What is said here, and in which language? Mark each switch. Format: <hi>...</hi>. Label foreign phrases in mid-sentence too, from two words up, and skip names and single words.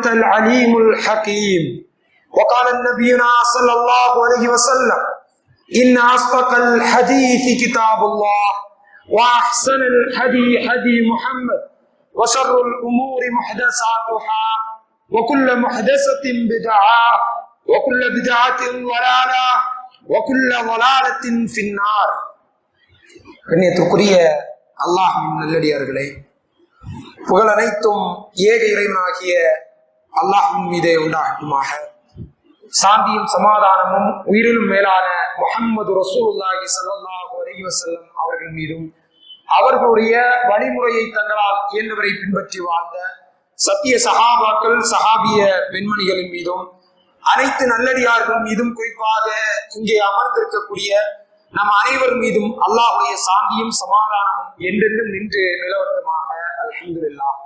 <ar>العليم الحكيم وقال النبينا صلى الله عليه وسلم إن أصدق الحديث كتاب الله وأحسن الهدي هدي محمد وشر الأمور محدثاتها وكل محدثة بدعة وكل بدعة ضلالة وكل ضلالة في النار.</ar> <ta>கண்ணியத்திற்குரிய அல்லாஹ்வின் நல்லடியார்களே, புகழ் அனைத்தும் ஏக இறைவனாகிய அல்லாஹ்வின் மீதே உண்டாகட்டுமாக. சாந்தியும் சமாதானமும் உயிரிலும் மேலான முஹம்மது</ta> <ar>رسول الله صلى الله عليه وسلم</ar> <ta>அவர்கள் மீதும் அவர்களுடைய வழிமுறையை தங்களால் இயன்றவரை பின்பற்றி வாழ்ந்த சத்திய சஹாபாக்கள் சஹாபிய பெண்மணிகளின் மீதும் அனைத்து நல்லடியார்கள் மீதும் குறிப்பாக இங்கே அமர்ந்திருக்கக்கூடிய நம் அனைவர் மீதும் அல்லாஹ்வுடைய சாந்தியும் சமாதானமும் என்றென்றும் நின்று நிலவட்டமாக அல்ஹம்துலில்லாஹ்.</ta>